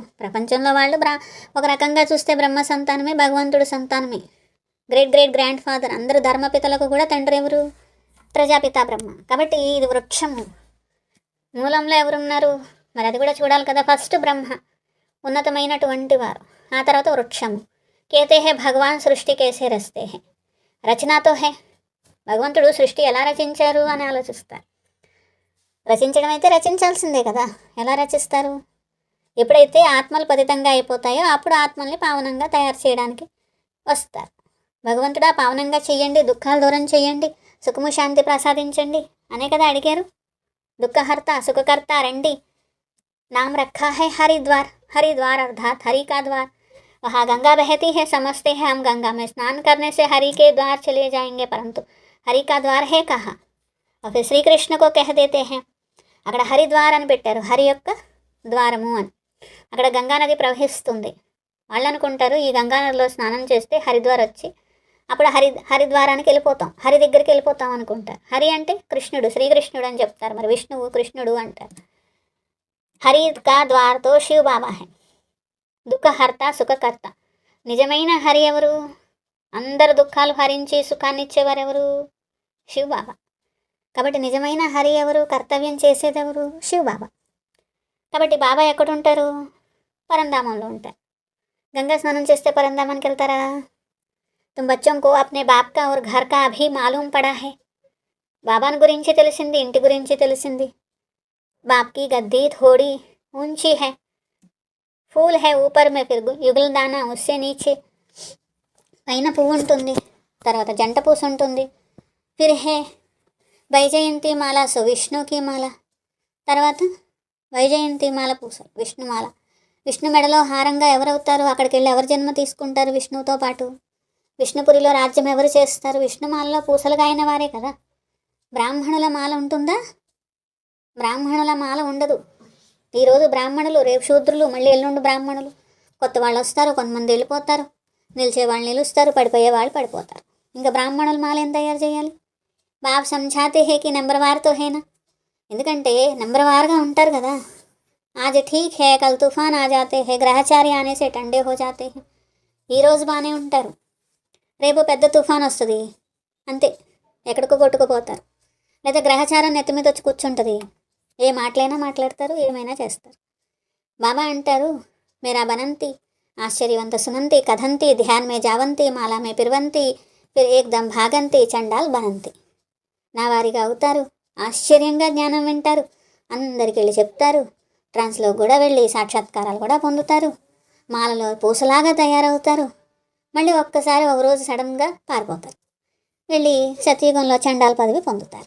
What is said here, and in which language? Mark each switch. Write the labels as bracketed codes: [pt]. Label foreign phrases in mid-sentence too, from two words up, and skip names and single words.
[te] ప్రపంచంలో వాళ్ళు ఒక రకంగా చూస్తే బ్రహ్మ సంతానమే, భగవంతుడు సంతానమే. [en] great great grand father. [te] అందరూ ధర్మపితలకు కూడా తండ్రి ఎవరు? ప్రజాపిత బ్రహ్మ. కాబట్టి ఇది వృక్షము. మూలంలో ఎవరున్నారు మరి అది కూడా చూడాలి కదా. ఫస్ట్ బ్రహ్మ, ఉన్నతమైనటువంటి వారు. ఆ తర్వాత వృక్షము. [hi] कहते हैं भगवान सृष्टि कैसे रचते हैं. रचना तो है. [te] భగవంతుడు సృష్టి ఎలా రచించారు అని ఆలోచిస్తారు. రచించడం అయితే రచించాల్సిందే కదా. ఎలా రచిస్తారు? ఎప్పుడైతే ఆత్మలు పతితంగా అయిపోతాయో అప్పుడు ఆత్మల్ని పావనంగా తయారు చేయడానికి వస్తారు. భగవంతుడా పావనంగా చెయ్యండి, దుఃఖాలు దూరం చెయ్యండి, సుఖము శాంతి ప్రసాదించండి అనే కదా అడిగారు. దుఃఖహర్త సుఖకర్త రండి. [hi] नाम रखा है हरिद्वार. हरिद्वार अर्थात हरि का द्वार. वहाँ गंगा बहती है, समझते हैं हम गंगा में स्नान करने से हरि के द्वार चले जाएंगे, परंतु हरि का द्वार है कहाँ? और फिर श्री कृष्ण को कह देते हैं. [te] అక్కడ హరిద్వార్ అని పెట్టారు, హరి యొక్క ద్వారము అని. అక్కడ గంగా నది ప్రవహిస్తుంది. వాళ్ళు అనుకుంటారు ఈ గంగా నదిలో స్నానం చేస్తే హరిద్వార్ వచ్చి అప్పుడు హరిద్వారానికి వెళ్ళిపోతాం, హరి దగ్గరికి వెళ్ళిపోతాం అనుకుంటారు. హరి అంటే కృష్ణుడు, శ్రీకృష్ణుడు అని చెప్తారు. మరి విష్ణువు కృష్ణుడు అంటారు. [hi] हरि का द्वार तो शिव बाबा है. [te] దుఃఖహర్త సుఖకర్త. నిజమైన హరి ఎవరు? అందరు దుఃఖాలు హరించి సుఖాన్ని ఇచ్చేవారు ఎవరు? శివ బాబా. కాబట్టి నిజమైన హరి ఎవరు? కర్తవ్యం చేసేది ఎవరు? శివ బాబా. కాబట్టి బాబా ఎక్కడుంటారు? పరంధామంలో ఉంటారు. గంగా స్నానం చేస్తే పరంధామానికి వెళ్తారా? [hi] తుమ్ బచ్చోं को अपने बाप का और घर का अभी मालूम पड़ा है. [te] బాబాను గురించి తెలిసింది, ఇంటి గురించి తెలిసింది. [hi] बाप की गद्दी थोड़ी ऊंची है, फूल है ऊपर में, फिर युगल दाना उससे नीचे. [te] పైన పువ్వు ఉంటుంది, తర్వాత జంట పూస ఉంటుంది, [hi] फिर है वैजयंती माला, सो विष्णु की माला, [te] తర్వాత వైజయంతి మాల పూసలు, విష్ణుమాల. విష్ణు మెడలో హారంగా ఎవరవుతారు? అక్కడికి వెళ్ళి ఎవరు జన్మ తీసుకుంటారు విష్ణువుతో పాటు? విష్ణుపురిలో రాజ్యం ఎవరు చేస్తారు? విష్ణుమాలలో పూసలుగా అయిన వారే కదా. బ్రాహ్మణుల మాల ఉంటుందా? బ్రాహ్మణుల మాల ఉండదు. ఈరోజు బ్రాహ్మణులు, రేపు శూద్రులు, మళ్ళీ ఎల్లుండి బ్రాహ్మణులు. కొత్త వాళ్ళు వస్తారు, కొంతమంది వెళ్ళిపోతారు, నిలిచే వాళ్ళు నిలుస్తారు, పడిపోయే వాళ్ళు పడిపోతారు. ఇంకా బ్రాహ్మణుల మాల ఏం తయారు చేయాలి? [hi] बाप समझाते हैं कि नंबरवार तो है ना. [te] ఎందుకంటే నెంబర్ వారుగా ఉంటారు కదా. [hi] आज ठीक है कल तूफान आ जाते हैं, ग्रहचारी आने से ठंडे हो जाते हैं. [te] ఈరోజు బాగానే ఉంటారు, రేపు పెద్ద తుఫాన్ వస్తుంది, అంతే, ఎక్కడికో కొట్టుకుపోతారు. లేదా గ్రహచారం నెత్తి మీద వచ్చి కూర్చుంటుంది, ఏ మాటలైనా మాట్లాడతారు, ఏమైనా చేస్తారు. బాబా అంటారు, [hi] मेरा बनंती आश्चर्यवत सुनंती कथंती ध्यान में जावंती माला में पिरवंती फिर एकदम भागंती चांडाल बनंती. [te] నా వారిగా అవుతారు, ఆశ్చర్యంగా జ్ఞానం వింటారు, అందరికి వెళ్ళి చెప్తారు, ట్రాన్స్లో కూడా వెళ్ళి సాక్షాత్కారాలు కూడా పొందుతారు, మాలలో పూసలాగా తయారవుతారు, మళ్ళీ ఒక్కసారి ఒక రోజు సడన్గా పారిపోతారు, వెళ్ళి సత్యుగంలో చండాల పదవి పొందుతారు.